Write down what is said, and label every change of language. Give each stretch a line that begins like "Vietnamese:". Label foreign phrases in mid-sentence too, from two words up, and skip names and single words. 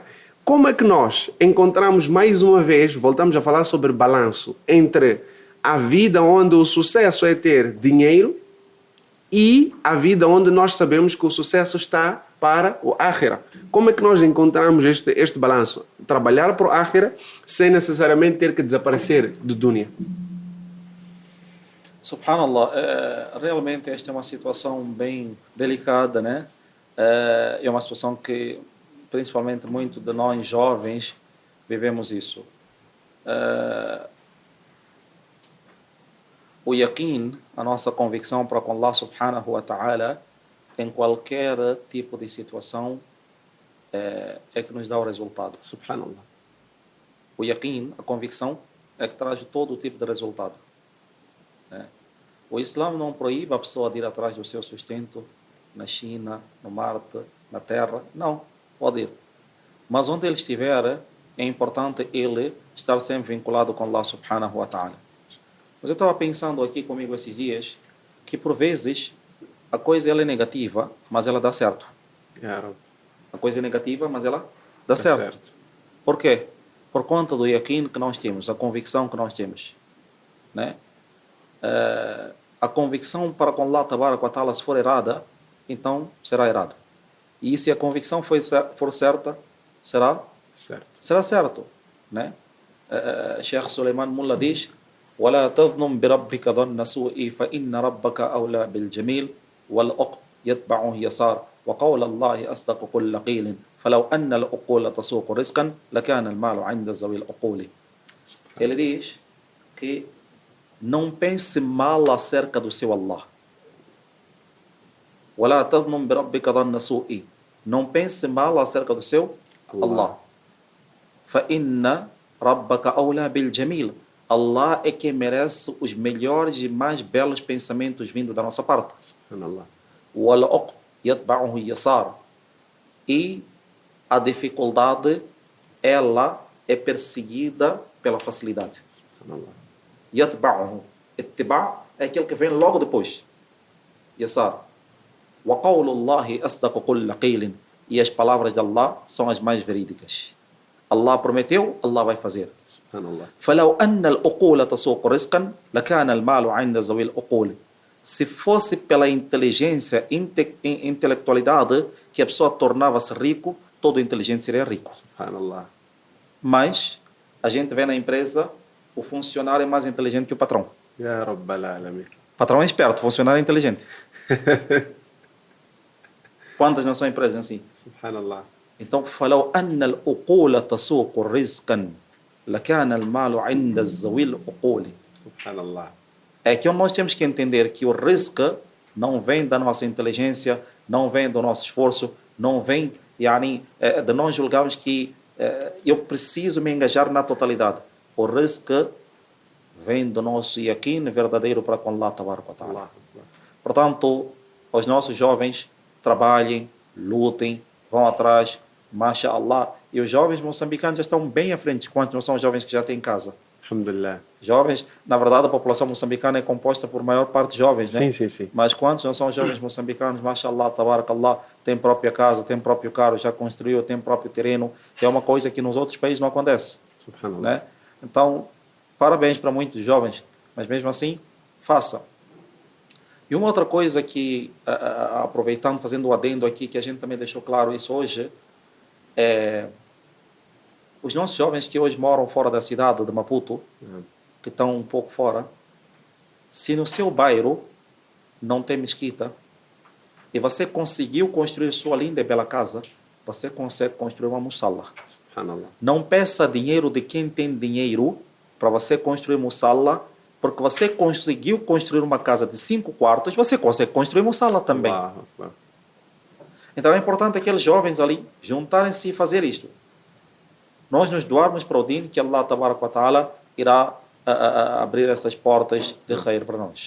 Portuguese: Como é que nós encontramos mais uma vez, voltamos a falar sobre balanço, entre a vida onde o sucesso é ter dinheiro e a vida onde nós sabemos que o sucesso está para o Akhira. Como é que nós encontramos este balanço? Trabalhar para o Akhira sem necessariamente ter que desaparecer do dunya. Subhanallah, realmente esta é uma situação bem delicada, né? É uma situação que, principalmente, muito de nós jovens vivemos isso. O yaqeen, a nossa convicção para com
Arabic: الله سبحانه وتعالى,
Portuguese: em qualquer tipo de situação, é que nos dá o resultado. Subhanallah. O yaqeen, a convicção, é que traz todo tipo de resultado. O Islã não proíbe a pessoa de ir atrás do seu sustento na China, no Marte, na Terra. Não, pode ir. Mas onde ele estiver, é importante ele estar sempre vinculado com
Arabic: الله سبحانه وتعالى.
Portuguese: Mas eu estava pensando aqui comigo esses dias que, por vezes, a coisa ela é negativa, mas ela dá certo. A coisa é negativa, mas ela dá certo. Por quê? Por conta do yaqeen que nós temos, a convicção que nós temos. Né? A convicção para com
Arabic: الله تبارك وتعالى,
Portuguese: se for errada, então será errado. E se a convicção for certa, será certo. Né? Sheikh Suleiman Mullah diz:
Arabic: ولا تظنن بربك ظن سوء فإن ربك أولى بالجميل والعقل يتبعه يسار وقول الله أصدق كل قيل فلو أن العقول تسوق رزقا لكان المال عند ذوي العقول.
Portuguese: Ele diz que não pense mal acerca do seu Allah.
Arabic: ولا تظنن بربك ظن سوء.
Portuguese: Não pense mal acerca do seu Allah.
Arabic: فإن ربك أولى بالجميل.
Portuguese: Allah é quem merece os melhores e mais belos pensamentos vindo da nossa parte. E a dificuldade, ela é perseguida pela facilidade. Subhanallah.
Arabic: يتبعه. اتباع
Portuguese: é aquele que vem logo depois.
Arabic: Yasar. وقول الله أصدق كل قيل.
Portuguese: E as palavras de Allah são as mais verídicas. Allah prometeu, Allah vai fazer. Subhanallah.
Arabic: فلو أن العقول تسوق رزقا لكان المال عند ذوي العقول.
Portuguese: Se fosse pela inteligência, intelectualidade, que a pessoa tornava-se rico, todo inteligente seria rico. Subhanallah. Mas a gente vê na empresa, o funcionário é mais inteligente que o patrão.
Arabic: يا رب العالمين.
Portuguese: O patrão é esperto, o funcionário é inteligente. Quantas não são empresas assim? Subhanallah. Então,
Arabic: فلو أن العقول تسوق رزقا لكان المال عند ذوي العقول.
Portuguese: Subhanallah. É que nós temos que entender que o risco não vem da nossa inteligência, não vem do nosso esforço, não vem de nós julgarmos que eu preciso me engajar na totalidade. O risco vem do nosso yaqeen verdadeiro para com
Arabic: الله تبارك وتعالى.
Portuguese: Allah. Portanto, os nossos jovens trabalhem, lutem, vão atrás, mashallah. E os jovens moçambicanos já estão bem à frente, quanto não são os jovens que já têm casa. Alhamdulillah. Jovens, na verdade, a população moçambicana é composta por maior parte de jovens, né? Sim, sim, sim. Mas quantos não são jovens moçambicanos,
Arabic: ما شاء الله، تبارك الله,
Portuguese: tem própria casa, tem próprio carro, já construiu, tem próprio terreno, que é uma coisa que nos outros países não acontece, Subhanallah. né? Então, parabéns para muitos jovens, mas mesmo assim, façam. E uma outra coisa que, aproveitando, fazendo o adendo aqui, que a gente também deixou claro isso hoje, os nossos jovens que hoje moram fora da cidade de Maputo, que estão um pouco fora, se no seu bairro não tem mesquita e você conseguiu construir sua linda e bela casa, você consegue construir uma musalla. Subhanallah. Não peça dinheiro de quem tem dinheiro para você construir musalla, porque você conseguiu construir uma casa de 5 quartos, você consegue construir musalla também.
Arabic: الله أكبر.
Portuguese: Então é importante aqueles jovens ali juntarem-se e fazer isto. Nós nos doarmos para o Din, que
Arabic: الله تبارك وتعالى
Portuguese: irá abrir essas portas de khair para nós.